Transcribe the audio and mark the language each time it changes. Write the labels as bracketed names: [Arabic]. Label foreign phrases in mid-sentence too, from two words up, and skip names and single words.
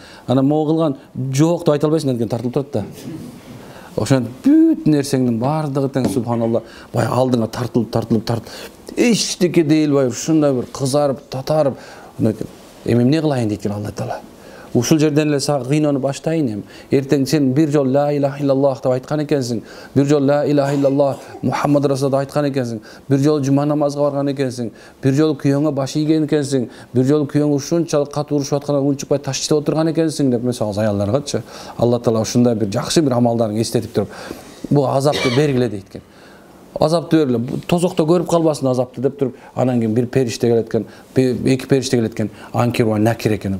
[Kyrgyz] Анан могу кылган жок деп айта албайсың деген тартылып турат да. Ошентип бүт нерсеңдин баардыгы тең субханалла баягы алдыңа тартылып эчтеке дейилбай ушундай бир кызарып, татарып, эми эмне кылайын дейт экен Алла Таала. Ушул жерден эле сага кыйноону баштайын эми. Эртең сен бир жол [Arabic] لا إله إلا الله [Kyrgyz] деп айткан экенсиң. Бир жол [Arabic] لا إله إلا الله محمد رسول [Kyrgyz] деп айткан экенсиң. Бир жол жума намазга барган экенсиң. Бир жол күйөөңө баш ийген экенсиң. Бир жол күйөөң ушунчалык катуу урушуп аткандан унчукпай таш иштеп отурган экенсиң деп мисалы аялдаргачы. Алла Таала ушундай бир жакшы бир амалдарын эстетип туруп, бул азапты бергиле дейт экен. Азапты бергиле, тозокто көрүп калбасын азапты деп туруп, анан кийин бир периште келет экен, эки периште келет экен, анкир ва накир экен.